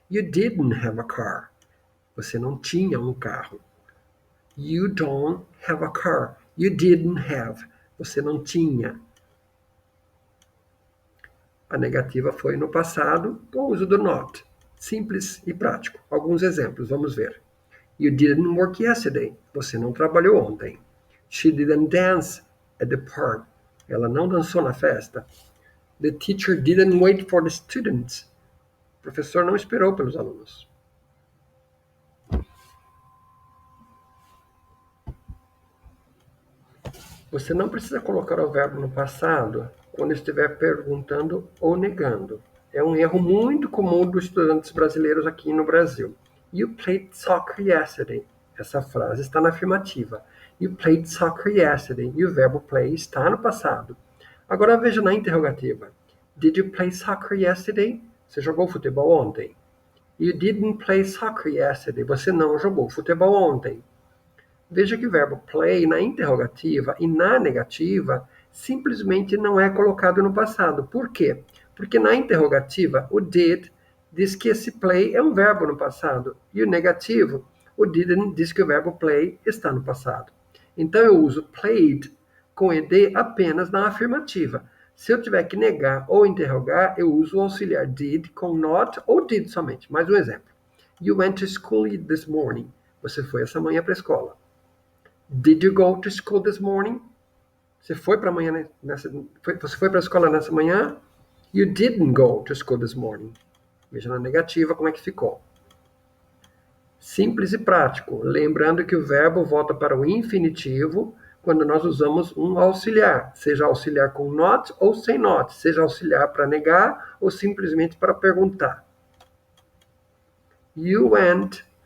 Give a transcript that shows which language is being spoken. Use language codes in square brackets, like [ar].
[en] You didn't have a car. [pt] Você não tinha um carro. [en] You don't have a car. You didn't have. [pt] Você não tinha. A negativa foi no passado, com o uso do not. Simples e prático. Alguns exemplos, vamos ver. [en] You didn't work yesterday. [pt] Você não trabalhou ontem. [en] She didn't dance at the park. [pt] Ela não dançou na festa. [en] The teacher didn't wait for the students. [pt] O professor não esperou pelos alunos. Você não precisa colocar o verbo no passado quando estiver perguntando ou negando. É um erro muito comum dos estudantes brasileiros aqui no Brasil. [en] You played soccer yesterday. [pt] Essa frase está na afirmativa. [en] You played soccer yesterday. [pt] E o verbo play está no passado. Agora veja na interrogativa. [en] Did you play soccer yesterday? [pt] Você jogou futebol ontem? [en] You didn't play soccer yesterday. [pt] Você não jogou futebol ontem. Veja que o verbo play na interrogativa e na negativa simplesmente não é colocado no passado. Por quê? Porque na interrogativa, o did diz que esse play é um verbo no passado. E o negativo, o didn't, diz que o verbo play está no passado. Então eu uso played com ed apenas na afirmativa. Se eu tiver que negar ou interrogar, eu uso o auxiliar did com not ou did somente. Mais um exemplo. [en] You went to school this morning. [pt] Você foi essa manhã para a escola. [en] Did you go to school this morning? [pt] Você foi para a escola nessa manhã? [en] You didn't go to school this morning. [pt] Veja na negativa como é que ficou. Simples e prático. Lembrando que o verbo volta para o infinitivo quando nós usamos um auxiliar. Seja auxiliar com not ou sem not. Seja auxiliar para negar ou simplesmente para perguntar. [en] You went.